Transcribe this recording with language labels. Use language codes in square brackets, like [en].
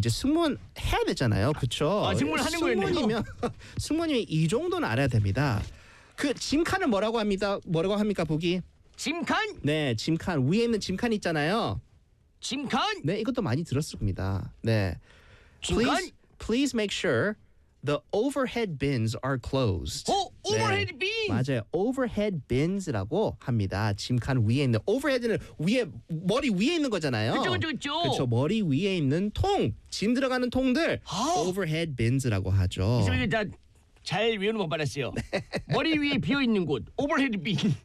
[ko] 이제 승무원 해야 되잖아요, 그렇죠? 아, 승무원 하는 거예요. 승무원이면 승무원이면 이 정도는 알아야 됩니다. 그 짐칸을 뭐라고 합니다? 뭐라고 합니까, Boogie? 짐칸? 네, 짐칸 위에 있는 짐칸 있잖아요. 짐칸? 네, 이것도 많이 들었을 겁니다. 네. 짐칸? [en] Please make sure the overhead bins are closed. [ko] 오버헤드 네. 빈! 맞아요. 오버헤드 빈즈라고 합니다. 짐칸 위에 있는, 오버헤드는 위에, 머리 위에 있는 거잖아요. 그쵸. 그쵸, 머리 위에 있는 통, 짐 들어가는 통들, 오버헤드 빈즈라고 하죠. 이제 다 잘 외우는 법 알았어요. 머리 위에 비어있는 곳, 오버헤드 빈.